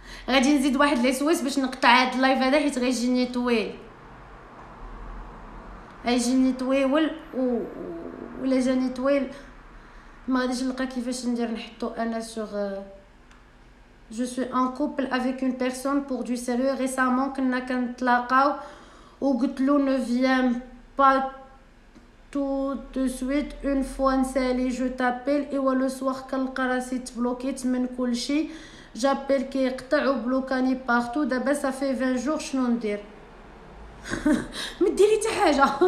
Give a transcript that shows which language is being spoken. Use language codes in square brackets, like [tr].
[ar] غادي نزيد واحد لي سويس باش نقطع هاد اللايف هذا حيت غيجيني طويل. غيجيني طويل ولا جاني طويل ما غاديش نلقى كيفاش ندير نحطو انا سوغ. [fr] Je suis en couple avec une personne pour du sérieux. [ar] Récemment كنا كنتلاقاو وقلت له [fr] ne viens pas tout de suite une fois [ar] نسالي [fr] je t'appelle [ar] ايوا لو سوار كنلقى راسي تبلوكيت من كلشي. جابيل كيقطع وبلوكاني بارتو. دابا صافي 20 جور شنو ندير؟ ما ديري حتى حاجه.